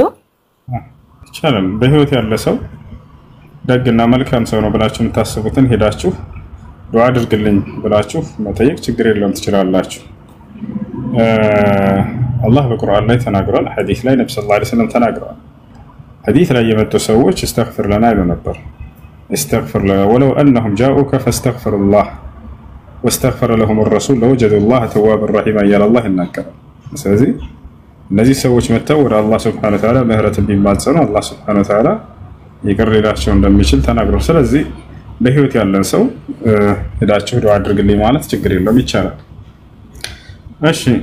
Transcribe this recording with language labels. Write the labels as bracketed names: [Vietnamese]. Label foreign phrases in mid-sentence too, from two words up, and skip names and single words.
[Amharic] ይችላል። በህይወት ያለ ሰው ደግና መልካም ሰው ነው ብላችሁ የምታስቡትን ሄዳችሁ ዱአ አድርግልኝ ብላችሁ መጠየቅ ችግር የለውም፣ ትችላላችሁ። አላህ በቁርአን ላይ ተናግሯል፣ ሐዲስ ላይ ነብዩ [Arabic] صلى الله عليه وسلم [Amharic] ተናግረዋል። ሐዲስ ላይ የመጡ ሰዎች [Arabic] استغفر لنا [Amharic] ይሉ ነበር። [Arabic] استغفر لنا ولو انهم جاءوك فاستغفر الله واستغفر لهم الرسول لوجدوا الله توابا رحيما [Amharic] እያለ አላህ ይናገራል። ስለዚህ እነዚህ ሰዎች መተው ወደ አላህ [Arabic] سبحانه وتعالى [Amharic] ምህረትን ቢማጸኑ አላህ [Arabic] سبحانه وتعالى [Amharic] ይቅር ሊላቸው እንደሚችል ተናግሯል። ስለዚህ በህይወት ያለን ሰው ሄዳችሁ ዱዓ አድርግልኝ ማለት ችግር የለውም ይቻላል። እሺ